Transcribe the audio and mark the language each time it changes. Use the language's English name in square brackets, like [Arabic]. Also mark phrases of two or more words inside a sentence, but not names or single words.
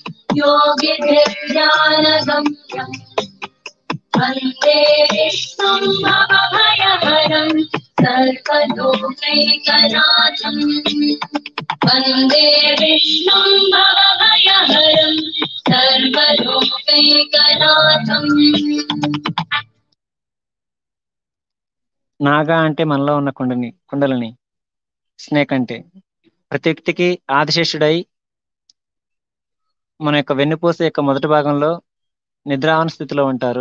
[Sanskrit] योगिभिर्ज्ञानगम्यं वन्दे विष्णुं भवभयहरं सर्वलोकैकनाथं। वन्दे विष्णुं भवभयहरं सर्वलोकैकनाथं। [Telugu] నాగా అంటే మనలో ఉన్న కుండలని, స్నేక్ అంటే ప్రతి వ్యక్తికి ఆదిశేషుడై మన యొక్క వెన్నుపూస యొక్క మొదటి భాగంలో నిద్రావన స్థితిలో ఉంటారు.